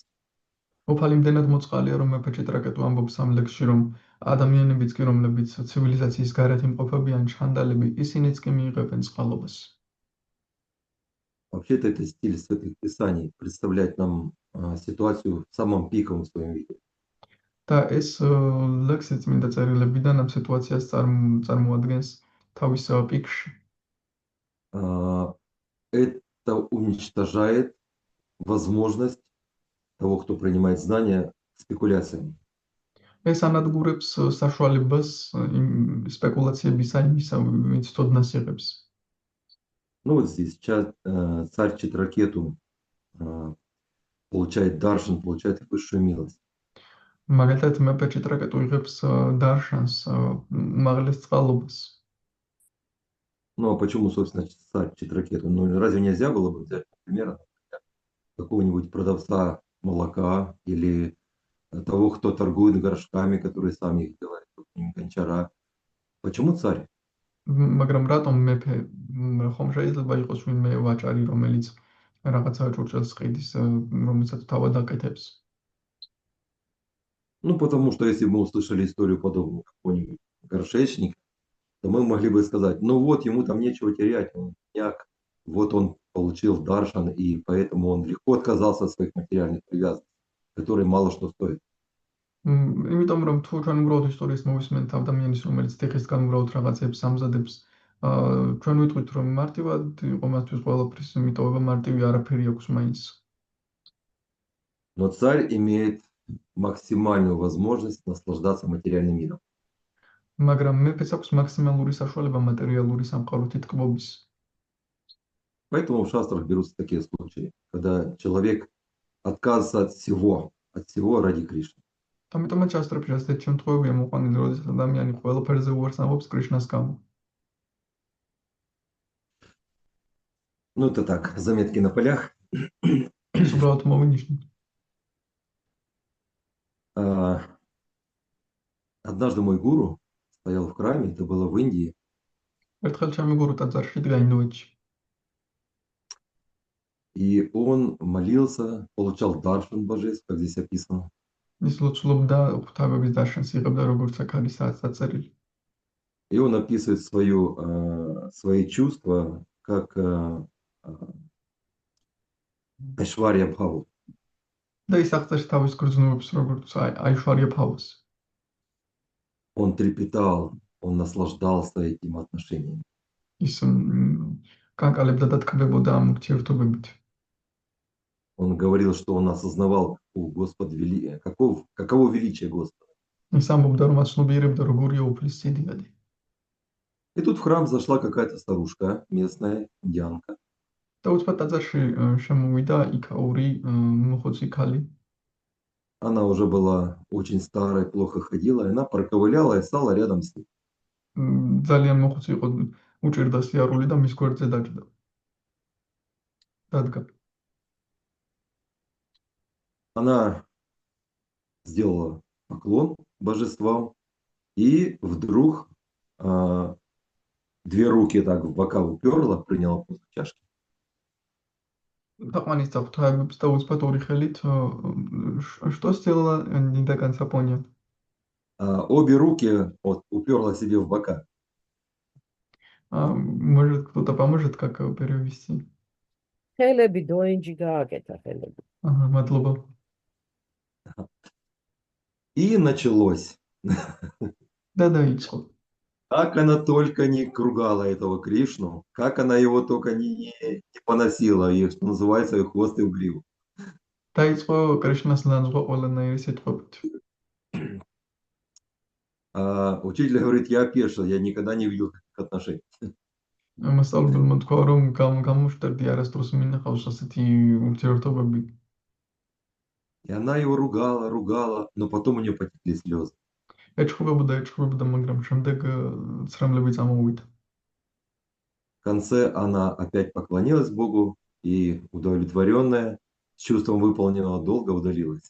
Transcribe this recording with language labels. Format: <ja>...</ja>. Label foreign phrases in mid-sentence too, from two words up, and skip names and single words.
<ka>უფალი იმდენად მოწყალია, რომ მეფე ჭიტრაკეტუ ამბობს ამ ლექსში, რომ ადამიანებიც კი, რომლებიც ცივილიზაციის გარეთ იმყოფებიან, ჩანდალები, ისინიც კი მიიღებენ წყალობას.</ka> <ru>Вообще-то это стиль святых писаний, представляет нам ситуацию в самом пиковом своем виде.</ru> <ka>და ეს ლექსი წმინდა წერილებიდან ამ სიტუაციას წარმოადგენს თავის პიკში.</ka> <ru>Это уничтожает возможность того, кто принимает знания, спекуляциям.</ru> <ka>ეს ანადგურებს საშუალებას იმ სპეკულაციებისა იმისა, ვინც ცოდნას იღებს.</ka> <ru>Ну вот здесь царь Читракету получает даршан, получает высшую милость.</ru> <ka>მაგალითად მეფე ჭიტრაკეტუ იღებს დარშანს, უმაღლეს წყალობას.</ka> <ru>Ну а почему, собственно, царь Читракету? Ну разве нельзя было бы взять, например, какого-нибудь продавца молока или того, кто торгует горшками, который сам их делает, гончара? Почему царь?</ru> <ka>მაგრამ რატომ მეფე? ხომ შეიძლება იყოს ვინმე ვაჭარი, რომელიც რაღაცა ჭურჭელს ყიდის, რომელსაც თავად აკეთებს?</ka> <ru>Ну, потому что если бы мы услышали историю подобную какого-нибудь горшечника, то мы могли бы сказать, ну вот, ему там нечего терять, он бедняк, вот он получил даршан, и поэтому он легко отказался от своих материальных привязанностей, которые мало что стоят.</ru> <ka>იმიტომ რომ თუ ჩვენ უბრალოდ ისტორიის მოვისმენთ ადამიანის, რომელიც ტეხისგან უბრალოდ რაღაცებს ამზადებს, ჩვენ ვიტყვით, რომ მარტივად იყო მათთვის ყველაფრის მიტოვება, მარტივი არაფერი აქვს მაინც.</ka> <ru>Но царь имеет максимальную возможность наслаждаться материальным миром.</ru> <ka>მაგრამ მეფეს აქვს მაქსიმალური საშუალება მატერიალური სამყაროთი ტკბობის.</ka> <ru>Поэтому в шастрах берутся такие случаи, когда человек отказывается от всего ради Кришны.</ru> <ka>ამიტომაც აშტრებში ასეთი შემთხვევებია მოყვანილი, როდესაც ადამიანი ყველაფერზე უარს ამბობს კრიშნას გამო.</ka> <ru>Ну, это так, заметки на полях.</ru> <ka>ეს უბრალოდ მოვინიშნოთ.</ka> <ru>Однажды мой гуру стоял в храме, это было в Индии,</ru> <ka>ერთხელ ჩემი გურუ ტაძარში დგა ინდოეთში.</ka> <ru>и он молился, получал даршан божеств, как здесь описано.</ru> <ka>ის ლოცულობდა ღვთაებების დაშანს იღებდა, როგორც აქ არის დაწერილი.</ka> <ru>И он описывает свои чувства как Айшварья Бхаву.</ru> <ka>და ის აღწერს თავის გრძნობებს, როგორც აიშვარია ფავას.</ka> <ru>Он трепетал, он наслаждался этим отношением.</ru> <ka>ის კანკალებდა და თქმებოდა ამ ურთიერთობებით.</ka> <ru>Он говорил, что он осознавал, каково величие Господа.</ru> <ka>ის ამბობდა, რომ აცნობიერებდა, როგორია უფლის სიდიადი.</ka> <ru>И тут в храм зашла какая-то старушка, местная индианка.</ru> <ka>და უცბად ტაძარში შემოვიდა იქაური მოხუცი ქალი.</ka> <ru>Она уже была очень старая, плохо ходила, и она проковыляла и стала рядом с ним.</ru> <ka>ძალიან მოხუცი იყო, უჭირდა სიარული და მის გვერდზე დაჯდა. დადგა.</ka> <ru>Она сделала поклон божествам, и вдруг две руки так в бока уперла, приняла позу чашки.</ru> <ka>დაყვანისდა ღვთაებებს და უცბად ორი ხელით</ka> <ru>что сделала не до конца понял. Обе руки уперла себе в бока. Может кто-то поможет, как перевести?</ru> <ka>ხელები დოინჯი გააკეთა ხელები. Ага, მადლობა.</ka> <ru>И началось.</ru> <ka>Да, დაიწყო.</ka> <ru>Как она только не кругала этого Кришну, как она его только не поносила, и, что называется, и хвост и в гриву.</ru> <ka>დაიწყო კრიშნას ლანძღვა ყველანაირი სიტყვებით.</ka> <ru>Учитель говорит, я опешил, я никогда не видел таких отношений.</ru> <ka>მასწავლებელმა თქვა, რომ გამოშტერდი არასდროს მინახავს ასეთი ურთიერთობები.</ka> <ru>И она его ругала, но потом у нее потекли слезы.</ru> <ka>ეჩხუბებოდა, მაგრამ შემდეგ ცრემლები წამოვიდა.</ka> <ru>В конце она опять поклонилась Богу и, удовлетворенная, с чувством выполненного долга удалилась.</ru>